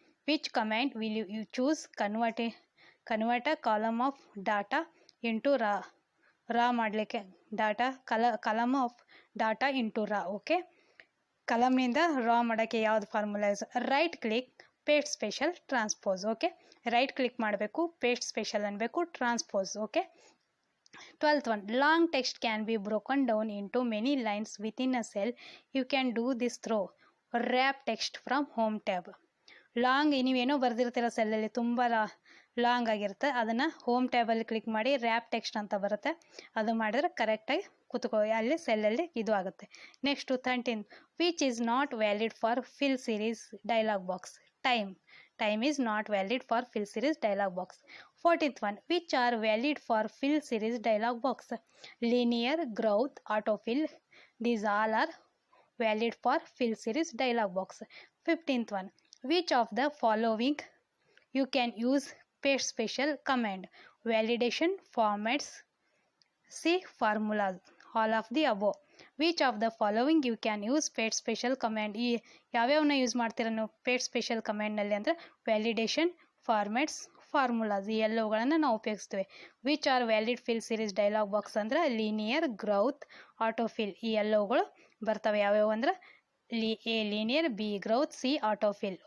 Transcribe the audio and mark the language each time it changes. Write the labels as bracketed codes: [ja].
[en] which command will you choose convert a column of data into row [kn] ಮಾಡಲಿಕ್ಕೆ [en] Column of data into row. [kn] Okay, ಕಲಮ್ನಿಂದ ರಾ ಮಾಡೋಕ್ಕೆ ಯಾವ್ದು formula use? Right click, paste special, transpose. Okay, right click ಮಾಡಬೇಕು, paste special ಅನ್ಬೇಕು, transpose. [en] Okay. 12th one, long text can be broken down into many lines within a cell. You can do this through wrap text from home tab. [kn] Long ನೀವೇನೋ ಬರೆದಿರ್ತೀರ ಸೆಲ್ಲಲ್ಲಿ, ತುಂಬ long ಆಗಿರುತ್ತೆ, ಅದನ್ನು home ಟ್ಯಾಬಲ್ಲಿ click ಮಾಡಿ rap text ಅಂತ ಬರುತ್ತೆ, ಅದು ಮಾಡಿದ್ರೆ ಕರೆಕ್ಟಾಗಿ ಅಲ್ಲಿ ಸೆಲ್ಲಲ್ಲಿ ಇದು ಆಗುತ್ತೆ. [en] Next 13, which is not valid for fill series dialog box? Time is not valid for fill series dialog box. 14th one, which are valid for fill series dialog box? Linear, growth, autofill, these all are valid for fill series dialog box. 15th one, which of the following you can use paste special command? Validation, formats, C, formulas, all of the above. Which of the following you can use paste special command? [kn] ಈ ಯಾವ್ಯಾವನ್ನ use ಮಾಡ್ತೀರ ನೀವು paste special commandನಲ್ಲಿ ಅಂದರೆ validation, formats, formulas, ಈ ಎಲ್ಲವುಗಳನ್ನು ನಾವು ಉಪಯೋಗಿಸ್ತೇವೆ. [en] which are valid fill series dialog box [kn] ಅಂದರೆ linear, growth, autofill, ಈ ಎಲ್ಲವುಗಳು ಬರ್ತವೆ. ಯಾವ್ಯಾವು ಅಂದ್ರೆ A linear, B growth, C autofill.